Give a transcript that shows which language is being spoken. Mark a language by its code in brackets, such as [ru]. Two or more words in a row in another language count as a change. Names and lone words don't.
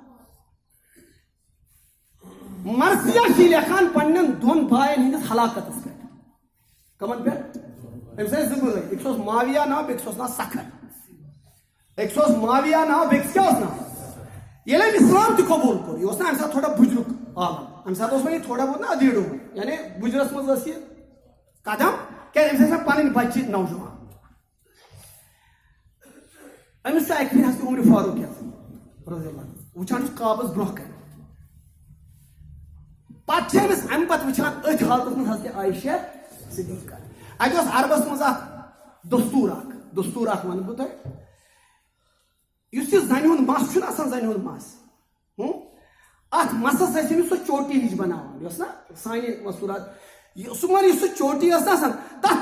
[ks] مرثیہ چھِ لیکھان پننٮ۪ن دۄن باین ہٕنٛدِس ہلاکتس پٮ۪ٹھ کمن پٮ۪ٹھ أمِس ٲسۍ زٕ بٲے أکِس اوس معاویہ ناو بیٚکِس اوس ناو سکھر أکِس اوس معاویہ ناو بیٚکِس کیٛاہ اوس ناو ییٚلہِ أمۍ اسلام تہِ قبوٗل کوٚر یہِ اوس نا امہِ ساتہٕ تھوڑا بُجرُک عالم امہِ ساتہٕ اوس وۄنۍ یہِ [ur] تھوڑا بہت [ks] نا ادیٖڑو یعنی بُجرس منٛز ٲس یہِ قدم کیٛازِ أمِس ٲسۍ مےٚ پنٕنۍ بچہِ نوجوان أمِس چھُ اکہِ پھِرِ حضرت عمر فاروق [ar] رضی اللہ عنہ [ks] وٕچھان چھُس کابس برونٛہہ کنہِ پتہٕ چھِ أمِس امہِ پتہٕ وٕچھان أتھۍ حالتس منٛز حضرت عایشہ صدیقہ اتہِ اوس عربس منٛز اکھ دستوٗر اکھ ونہٕ بہٕ تۄہہِ یُس یہِ زنہِ ہُنٛد مس چھُنہ آسان زنہِ ہُنٛد مس اتھ مسس ٲسۍ أمِس سۄ چوٹی ہِش بناوان یۄس نا سانہِ مستوٗرات سُہ ون یُس سُہ چوٹی ٲس نہ آسان تتھ